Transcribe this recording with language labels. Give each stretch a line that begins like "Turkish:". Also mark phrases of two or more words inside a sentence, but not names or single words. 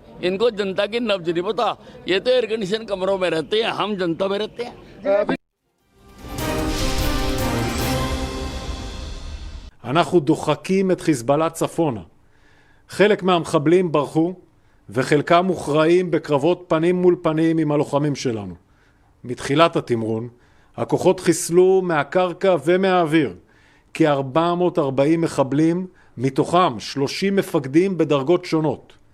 Hindi: इनको जनता की नब्ज नहीं पता। ये तो
English: air condition
Hindi: कमरों में रहते हैं, हम जनता में रहते हैं।
Hebrew: אנחנו דוחקים את חיזבאללה צפונה. חלק מהמחבלים ברחו, וחלקם מוכרעים בקרבות פנים מול פנים עם הלוחמים שלנו. מתחילת התמרון, הכוחות חיסלו מהקרקע ומהאוויר כ-440 מחבלים, מתוכם 30 מפקדים בדרגות שונות.